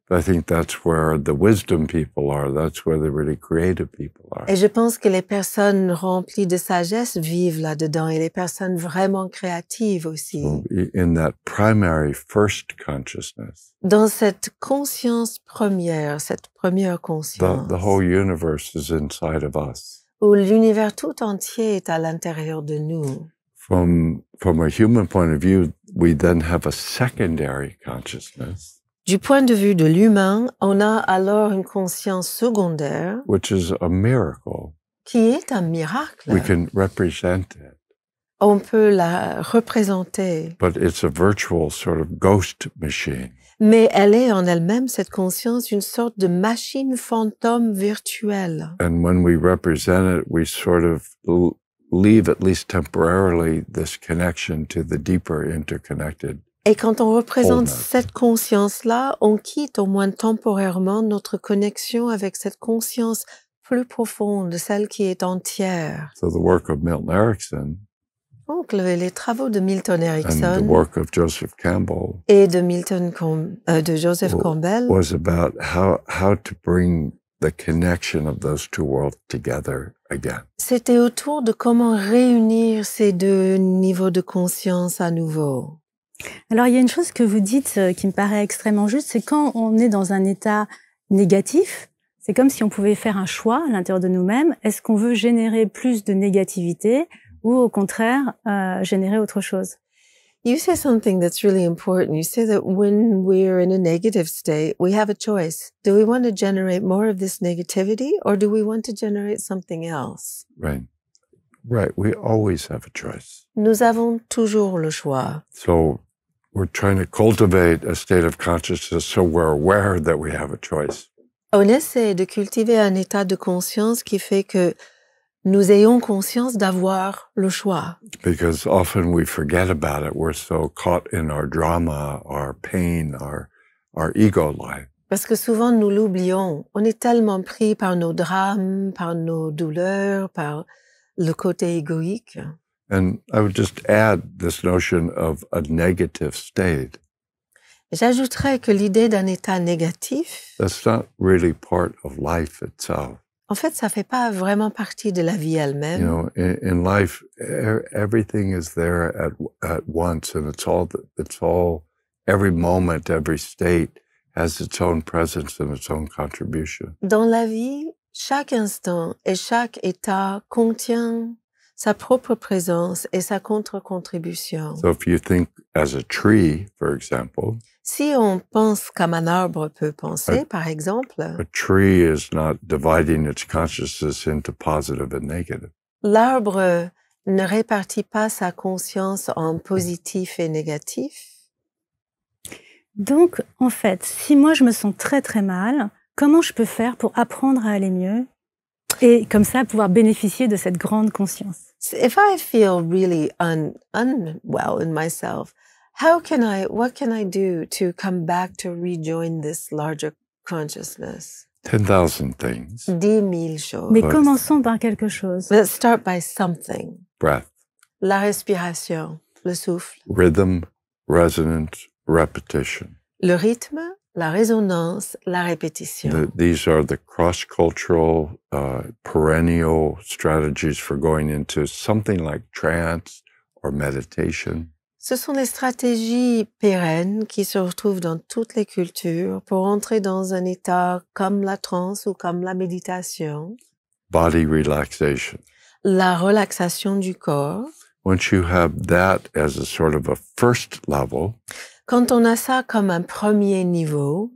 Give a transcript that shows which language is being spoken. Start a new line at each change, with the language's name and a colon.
English: I think that's where the wisdom people are. That's where the really creative people are.
French: Et je pense que les personnes remplies de sagesse vivent là-dedans et les personnes vraiment créatives aussi.
English: So in that primary first consciousness,
French: Dans cette conscience première, cette première conscience,
English: the whole universe is inside of us.
French: où l'univers tout entier est à l'intérieur de nous.
English: From a human point of view, we then have a secondary consciousness,
French: Du point de vue de l'humain, on a alors une conscience secondaire
English: which is a miracle.
French: qui est un miracle.
English: We can represent it,
French: On peut la représenter,
English: but it's a virtual sort of ghost machine.
French: mais elle est en elle-même, cette conscience, une sorte de machine fantôme virtuelle.
English: And when we represent it, we sort of leave, at least temporarily, this connection to the deeper interconnected.
French: Et quand on représente
English: Wholeness.
French: cette conscience-là, on quitte au moins temporairement notre connexion avec cette conscience plus profonde, celle qui est entière.
English: So the work of Milton Erickson
French: Donc les travaux de Milton
English: and the
French: Erickson
English: work of Joseph Campbell
French: et de de Joseph
English: Well,
French: Campbell
English: was about how to bring the connection of those two worlds together again.
French: c'était autour de comment réunir ces deux niveaux de conscience à nouveau. Alors il y a une chose que vous dites qui me paraît extrêmement juste, c'est quand on est dans un état négatif, c'est comme si on pouvait faire un choix à l'intérieur de nous-mêmes. Est-ce qu'on veut générer plus de négativité ou au contraire générer autre chose?
English: You say something that's really important. You say that when we're in a negative state, we have a choice. Do we want to generate more of this negativity or do we want to generate something else? Right. Right. We always have a choice.
French: Nous avons toujours le choix.
English: So we're trying to cultivate a state of consciousness so we're aware that we have a choice.
French: On essaie de cultiver un état de conscience qui fait que nous ayons conscience d'avoir le choix.
English: Because often we forget about it. We're so caught in our drama, our pain, our ego life.
French: Parce que souvent nous l'oublions. On est tellement pris par nos drames, par nos douleurs, par le côté égoïque.
English: And I would just add this notion of a negative state.
French: J'ajouterais que l'idée d'un état négatif,
English: That's not really part of life itself.
French: en fait, ça fait pas vraiment partie de la vie elle-même.
English: You know, in life, everything is there at once, and it's all, every moment, every state has its own presence and its own contribution.
French: Dans la vie, chaque instant et chaque état contient sa propre présence et sa contre-contribution.
English: So if you think as a tree, for example,
French: Si on pense comme un arbre peut penser, par exemple,
English: a tree is not dividing its consciousness into positive and negative.
French: l'arbre ne répartit pas sa conscience en positif et négatif. Donc, en fait, si moi je me sens très très mal, comment je peux faire pour apprendre à aller mieux et comme ça pouvoir bénéficier de cette grande conscience?
English: If I feel really unwell in myself, what can I do to come back to rejoin this larger consciousness? 10,000 things.
French: 10,000 choses. Mais commençons par quelque chose.
English: Let's start by something. Breath,
French: La respiration, le souffle,
English: rhythm, resonance, repetition.
French: le rythme, la résonance, la répétition.
English: These are the cross-cultural, perennial strategies for going into something like trance or meditation.
French: Ce sont des stratégies pérennes qui se retrouvent dans toutes les cultures pour entrer dans un état comme la transe ou comme la méditation.
English: Body relaxation.
French: La relaxation du corps.
English: Once you have that as a sort of a first level,
French: Quand on a ça comme un premier niveau,